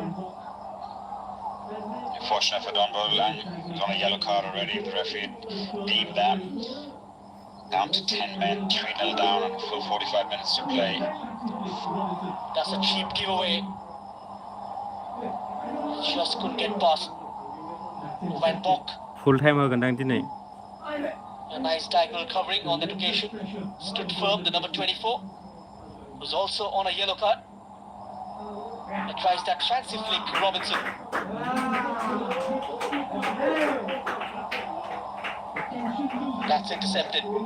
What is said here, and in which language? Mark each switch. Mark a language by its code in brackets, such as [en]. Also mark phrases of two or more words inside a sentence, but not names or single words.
[en] Unfortunate for Don Bodoland, he's on a yellow card already. The referee deemed that. Down to 10 men, 3-0 down and a full 45 minutes to play. That's a cheap giveaway. Just couldn't get past Van Bok. full time [brx] होगोनदां दिनै [en] A nice diagonal covering on that occasion. Stood firm, the number 24. Was also on a yellow card. And tries that fancy flick, Robinson. That's intercepted.